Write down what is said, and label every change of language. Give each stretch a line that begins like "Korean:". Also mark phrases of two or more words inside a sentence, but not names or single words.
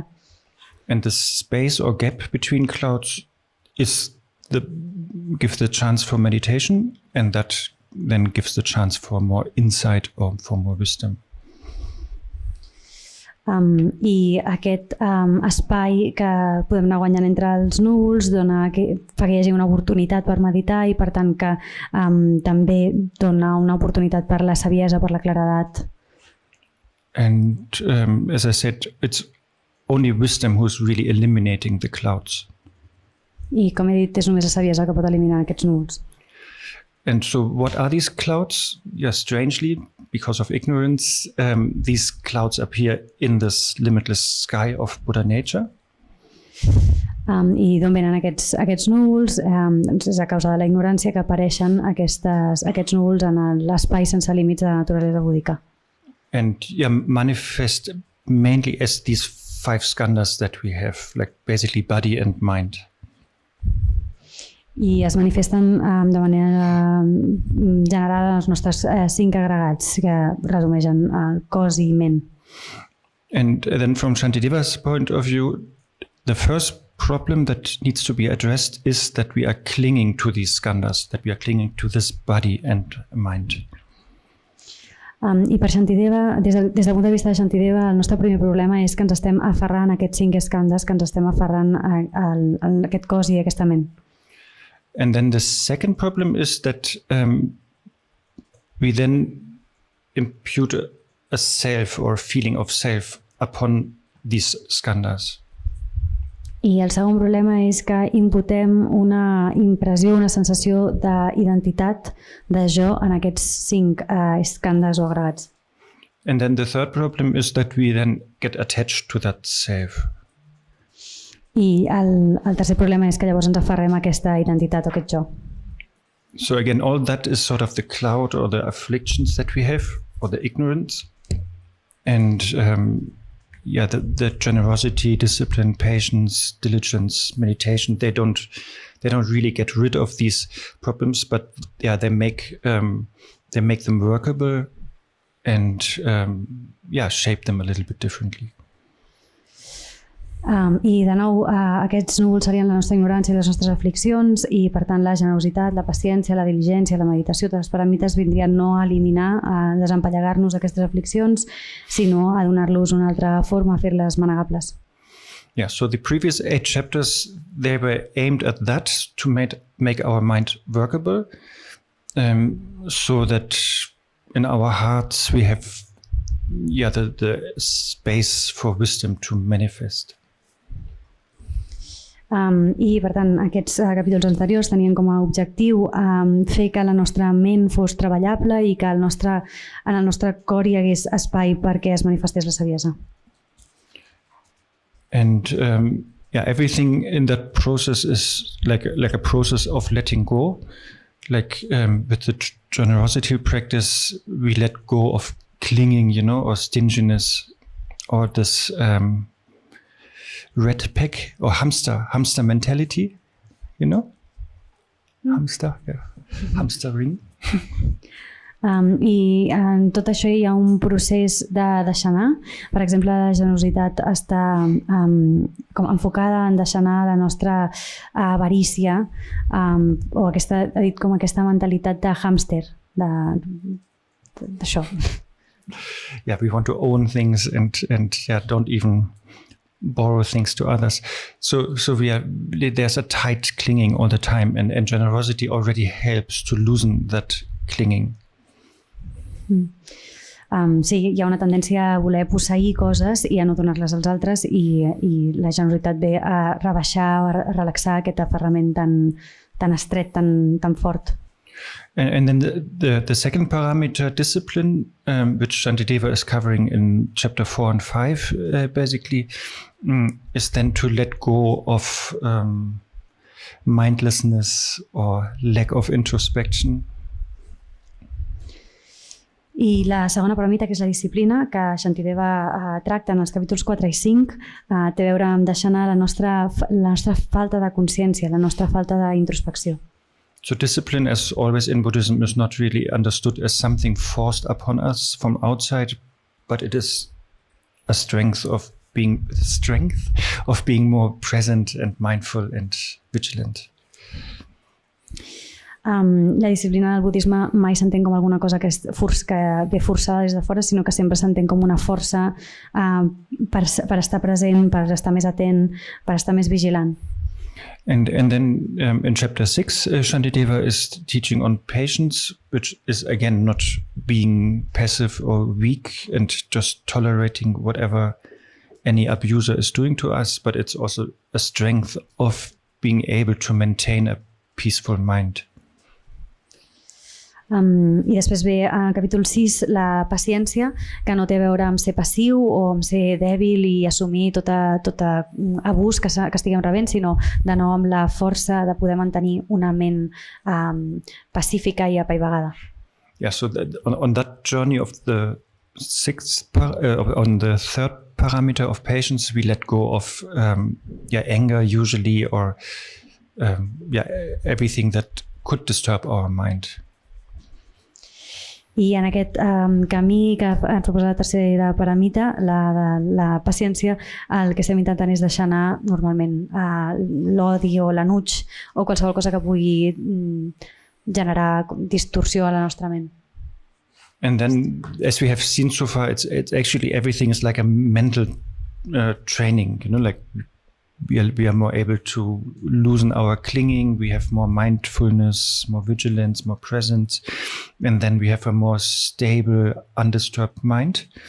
English: And the space or gap between clouds gives the chance for meditation, and that then gives the chance for more insight or for more wisdom.
Catalan: I aquest espai que podem anar guanyant entre els núvols fa que hi hagi una oportunitat per meditar i per tant que també dona una oportunitat per la saviesa, per la claredat.
English: And as I said, it's only wisdom who's really eliminating the clouds.
Catalan: I com he dit, és només la saviesa que pot eliminar aquests núvols.
English: And so what are these clouds? Yeah, strangely, because of ignorance, these clouds appear in this limitless sky of Buddha nature.
Catalan: I d'on venen aquests núvols? És a causa de la ignorància que apareixen aquests núvols en l'espai sense límits de la naturalesa búdica.
English: And manifest mainly as these 5 skandhas that we have, like basically body and mind.
Catalan: I es manifesten de manera general als nostres 5 agregats que resumeixen cos i ment.
English: And then from Shantideva's point of view, the first problem that needs to be addressed is that we are clinging to these skandhas, that we are clinging to this body and mind.
Catalan: I per Shantideva, des del punt de vista de Shantideva, el nostre primer problema és que ens estem aferrant a aquests 5 skandhas, que ens estem aferrant a aquest cos i a aquesta ment.
English: And then the second problem is that we then impute a self or a feeling of self upon these skandhas.
Catalan: I el segon problema és que imputem una impressió, una sensació d'identitat de jo en aquests 5 skandhas o agregats.
English: And then the third problem is that we then get attached to that self.
Catalan: I el tercer problema és que llavors ens aferrem a aquesta identitat o aquest jo.
English: So again, all that is sort of the cloud or the afflictions that we have, or the ignorance. And the generosity, discipline, patience, diligence, meditation, they don't really get rid of these problems, but they make them workable and shape them a little bit differently.
Catalan: I de nou aquests núvols serien la nostra ignorància i les nostres afliccions i per tant la generositat, la paciència, la diligència, la meditació, totes les paramites vindrien no a eliminar, a desempallegar-nos aquestes afliccions, sinó a donar-los una altra forma, a fer-les manegables.
English: Yeah, so the previous 8 chapters, they were aimed at that, to make our mind workable, so that in our hearts we have the space for wisdom to manifest.
Catalan: I per tant aquests capítols anteriors tenien com a objectiu fer que la nostra ment fos treballable i que en el nostre cor hi hagués espai perquè es manifestés la saviesa.
English: And everything in that process is like a process of letting go. Like with the generosity practice, we let go of clinging, or stinginess, or this red pack or hamster mentality, hamster ring.
Catalan: I en tot això hi ha un procés de deixar anar. Per exemple, la generositat està com enfocada en deixar anar la nostra avarícia o aquesta mentalitat de hàmster, d'això.
English: Yeah, we want to own things and don't even borrow things to others. So there's a tight clinging all the time, and generosity already helps to loosen that clinging.
Catalan: Sí, hi ha una tendència a voler posseir coses i a no donar-les als altres i la generositat ve a rebaixar, a relaxar aquest aferrament tan estret, tan fort.
English: And then the second parameter, discipline, which Shantideva is covering in chapter 4 and 5, basically, is then to let go of mindlessness or lack of introspection.
Catalan: I la segona paramita, que és la disciplina, que Shantideva tracta en els capítols 4 i 5, té a veure amb deixar anar la nostra falta de consciència, la nostra falta d'introspecció.
English: So discipline, as always in Buddhism, is not really understood as something forced upon us from outside, but it is a strength of being more present and mindful and vigilant.
Catalan: La disciplina del budisme mai s'entén com alguna cosa que ve forçada des de fora, sinó que sempre s'entén com una força per estar present, per estar més atent, per estar més vigilant.
English: And then in chapter 6, Shantideva is teaching on patience, which is again not being passive or weak and just tolerating whatever any abuser is doing to us, but it's also a strength of being able to maintain a peaceful mind.
Catalan: I després ve al capítol 6 la paciència, que no té a veure amb ser passiu o amb ser dèbil i assumir tot abús que estiguem rebent, sinó de nou amb la força de poder mantenir una ment pacífica i apaivagada.
English: Yeah, so on that journey of the on the third parameter of patience, we let go of anger usually, or everything that could disturb our mind.
Catalan: I en aquest camí que ens proposa la tercera paramita, la paciència, el que estem intentant és deixar anar normalment l'odi o l'enuig o qualsevol cosa que pugui generar distorsió a la nostra ment.
English: And then, as we have seen so far, it's actually everything is like a mental training, like we are more able to loosen our clinging, we have more mindfulness, more vigilance, more presence, and then we have a more stable, undisturbed mind.